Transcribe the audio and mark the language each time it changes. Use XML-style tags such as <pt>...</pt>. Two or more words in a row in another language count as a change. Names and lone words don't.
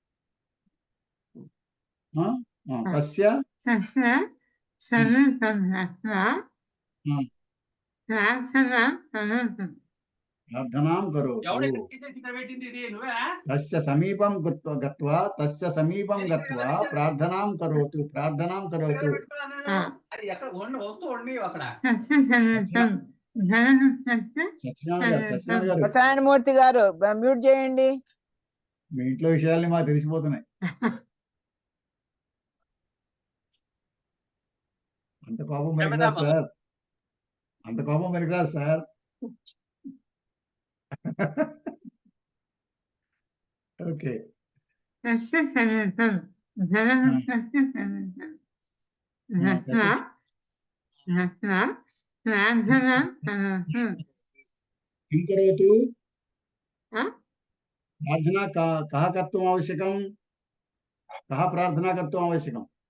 <sa>तस्य प्रार्थनां करोतु। तस्य समीपं गत्वा प्रार्थनां करोतु। प्रार्थनां करोतु।</sa> <te>సత్యనారాయణమూర్తి గారు మ్యూట్ చేయండి. మీ ఇంట్లో విషయాల్ని మాకు తెలిసిపోతున్నాయి. అంత కోపం పనికిరాదు సార్, అంత కోపం పనికిరాదు సార్. ఓకే.</te> <sa>किं करोतु प्रार्थना कः कर्तुम् आवश्यकं, कः प्रार्थना कर्तुम् आवश्यकं?</sa>